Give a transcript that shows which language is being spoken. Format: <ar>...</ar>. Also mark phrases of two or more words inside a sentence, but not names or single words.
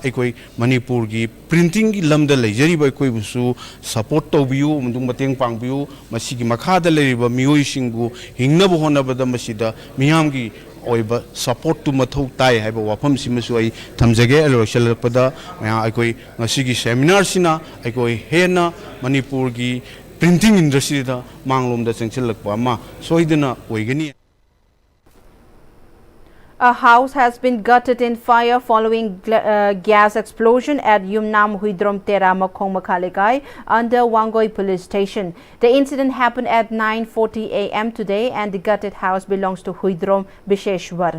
<mni>ekoi manipur gi printing gi lamda leijariba ekoi busu support tawbiu mundung mateng pangbiu masigi makhada leiriba miyoi singbu hingna honabada masida miyam gi oiba support to mathau tai haiba wafam simasu ai thamjage alorsalpada maya aikoi ngasigi seminar sina aikoi hena manipur gi</mni> <en>printing industry</en> <mni>da manglom da chengchilakpa ma soidana oigani.</mni> <en>A house has been gutted in fire following gas explosion at Yumnam Huidrom Tera Makhong Makhalekai under Wangoi police station. The incident happened at 9:40 a.m. today and the gutted house belongs to Huidrom Bisheshwar.</en>